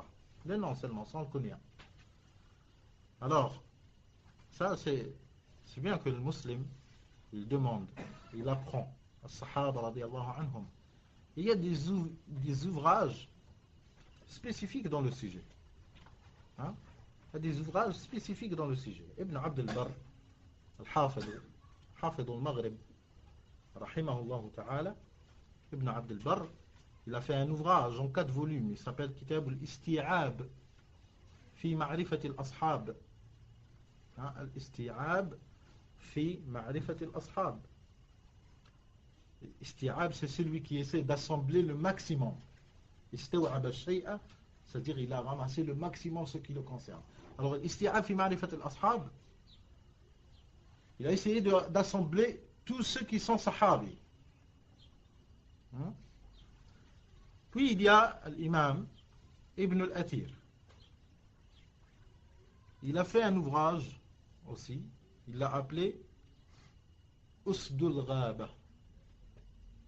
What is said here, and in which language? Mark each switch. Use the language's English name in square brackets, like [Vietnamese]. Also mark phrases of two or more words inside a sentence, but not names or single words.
[French] Les noms seulement, sans le kunya. Alors, ça c'est bien que le musulman, il demande, il apprend à [Arabic] صحابة رضي الله عنهم. [French] Il y a des ouvrages spécifiques dans le sujet. Hein? Il y a des ouvrages spécifiques dans le sujet. Ibn Abd al-Barr, [Arabic] الحافظ المغرب, رحمه الله تعالى, [French] Ibn Abd al-Barr, il a fait un ouvrage en 4 volumes. Il s'appelle Kitab al-Isti'ab fi ma'rifat al-ashab. Al-Isti'ab fi ma'rifat al-ashab. Isti'ab, c'est celui qui essaie d'assembler le maximum. [Arabic] استوعب الشيء, [French] c'est-à-dire il a ramassé le maximum ce qui le concerne. Alors, Isti'ab fi ma'rifat al-ashab, il a essayé d'assembler tous ceux qui sont sahabi. Puis il y a l'imam Ibn al-Athir. Il a fait un ouvrage aussi, il l'a appelé Usdul Ghaba.